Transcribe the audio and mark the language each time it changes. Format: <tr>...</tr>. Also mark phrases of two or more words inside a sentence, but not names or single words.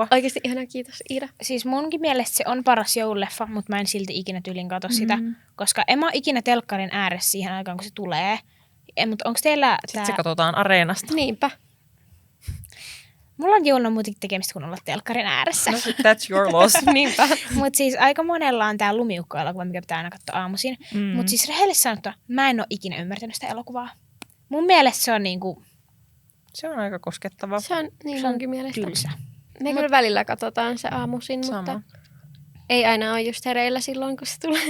<fi>Oikeasti ihana, kiitos Iida. Siis munkin mielestä se on paras joululeffa, mutta mä en silti ikinä tyylin katso sitä, koska en mä ole ikinä telkkarin ääressä siihen aikaan, kun se tulee. Mutta onko teillä Sitten se katsotaan areenasta. Niinpä. Mulla on jouluna muutenkin tekemistä, kun olla telkkarin ääressä. No,</fi> <en>that's your loss.</en> <fi>Niinpä. Mutta siis aika monella on tää lumiukko-elokuva, mikä pitää aina katsoa aamuisin. Mutta siis rehellisesti sanottuna, mä en ole ikinä ymmärtänyt sitä elokuvaa. Mun mielestä se on niinku Se on aika koskettava. Se on niin munkin mielestä. tylsä. Me kyllä välillä katsotaan se aamuisin, Sama. mutta ei aina ole just hereillä silloin, kun se tulee.</fi>